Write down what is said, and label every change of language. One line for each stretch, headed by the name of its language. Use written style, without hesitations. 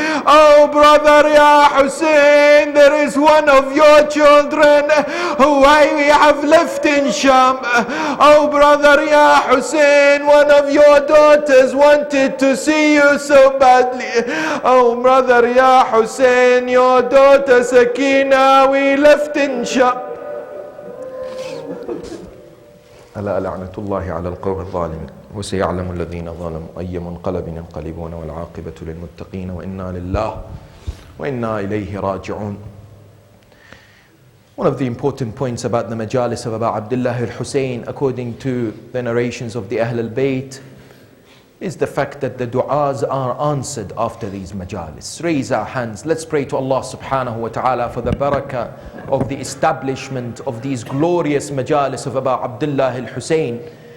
English: Oh brother, Ya Hussein, there is one of your children who I have left in Sham. Oh brother, Ya Hussein, one of your daughters wanted to see you so badly. Oh brother, Ya Hussein, your daughter Sakina we left in Sham."
Arabic: ألا لعنة الله على القوم الظالمين وسيعلم الذين ظلموا أي منقلب ينقلبون والعاقبة للمتقين وإنا لله وإنا إليه راجعون.
English: One of the important points about the majalis of Abu Abdullah al-Hussein, according to the narrations of the Ahl al-Bayt, is the fact that the du'as are answered after these majalis. Raise our hands. Let's pray to Allah subhanahu wa ta'ala for the barakah of the establishment of these glorious majalis of Abu Abdullah al-Hussein.